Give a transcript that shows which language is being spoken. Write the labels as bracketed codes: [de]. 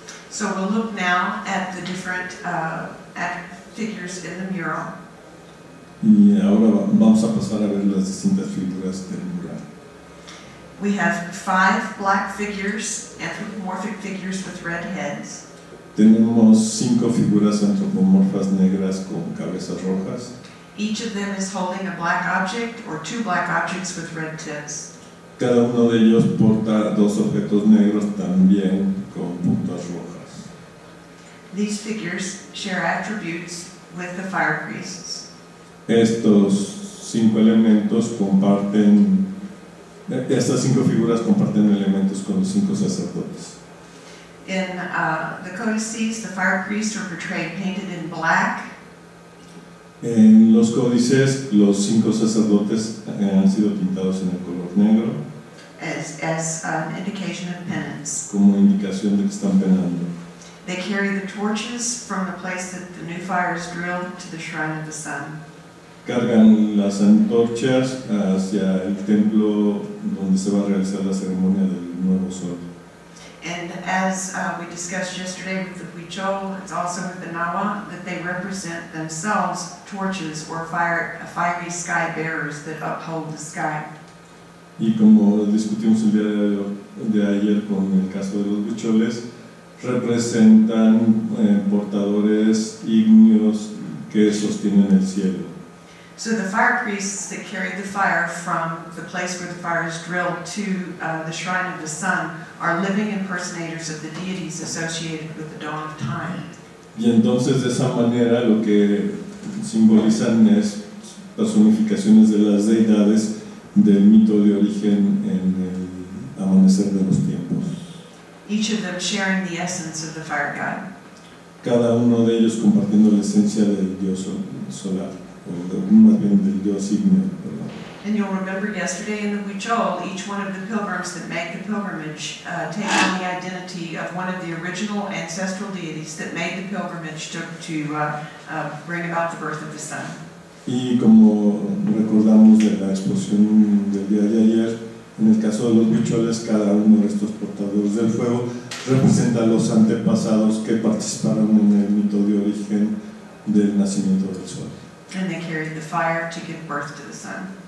[en] So we'll look now at the different figures in the mural. [es] Y ahora vamos a pasar a ver las distintas figuras del mural. [en] We have 5 black figures, anthropomorphic figures with red heads. [es] Tenemos 5 figuras antropomorfas negras con cabezas rojas. [en] Each of them is holding a black object or 2 black objects with red tips. [es] Cada uno de ellos porta 2 objetos negros también con puntas rojas. [en] These figures share attributes with the fire priests. [es] Estos 5 elementos comparten, estas 5 figuras comparten elementos con los 5 sacerdotes. [en] In the codices, the fire priests are portrayed painted in black. [es] En los códices, los 5 sacerdotes han sido pintados en el color negro [en] as an indication of penance. [es] como indicación de que están penando. [en] They carry the torches from the place that the new fire is drilled to the shrine of the sun. [es] Cargan las antorchas hacia el templo donde se va a realizar la ceremonia del nuevo sol. [en] And as we discussed yesterday with the Huichol, it's also with the Nahua, that they represent themselves torches or fiery sky bearers that uphold the sky. [es] Y como discutimos el día de ayer con el caso de los Huicholes, representan portadores ígneos que sostienen el cielo. [en] So the fire priests that carried the fire from the place where the fire is drilled to the shrine of the sun are living impersonators of the deities associated with the dawn of time. [es] Y entonces de esa manera lo que simbolizan es personificaciones de las deidades del mito de origen en el amanecer de los tiempos. [en] Each of them sharing the essence of the fire god. [es] Cada uno de ellos compartiendo la esencia del dios solar, o más bien del dios ígneo. [en] And you'll remember yesterday in the Huichol, each one of the pilgrims that make the pilgrimage take on the identity of one of the original ancestral deities that made the pilgrimage to bring about the birth of the sun. [es] Y como recordamos de la exposición del día de ayer, en el caso de los Huicholes, cada uno de estos portadores del fuego representa a los antepasados que participaron en el mito de origen del nacimiento del sol. [en] And they carried the fire to give birth to the sun.